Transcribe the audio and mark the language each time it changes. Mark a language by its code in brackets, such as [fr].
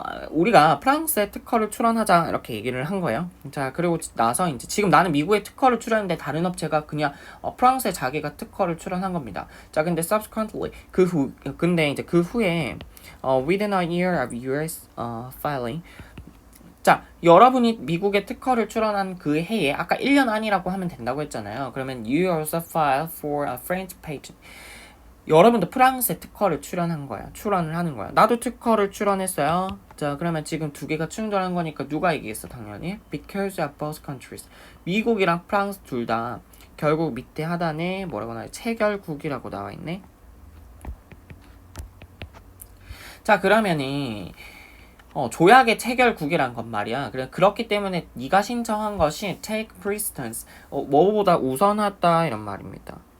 [ko] 우리가 프랑스에 특허를 출원하자 이렇게 얘기를 한 거예요. 자, 그리고 나서 이제 지금 나는 미국에 특허를 출원했는데 다른 업체가 그냥 프랑스에 자기가 특허를 출원한 겁니다. 자, 근데 [en] subsequently [ko] 근데 이제 그 후에 [en] within a year of US filing. [ko] 자, 여러분이 미국에 특허를 출원한 그 해에 아까 1년 안이라고 하면 된다고 했잖아요. 그러면 [en] you also file for a French patent. [ko] 여러분도 프랑스에 특허를 출원을 하는 거야. 나도 특허를 출원했어요. 자, 그러면 지금 두 개가 충돌한 거니까 누가 이기겠어? 당연히 [en] because of both countries. [ko] 미국이랑 프랑스 둘 다 결국 밑에 하단에 뭐라고 나와요? 체결국이라고 나와 있네. 자, 그러면은 조약의 체결국이란 건 말이야. 그렇기 때문에 네가 신청한 것이 [en] take precedence, [ko] 뭐보다 우선하다 이런 말입니다.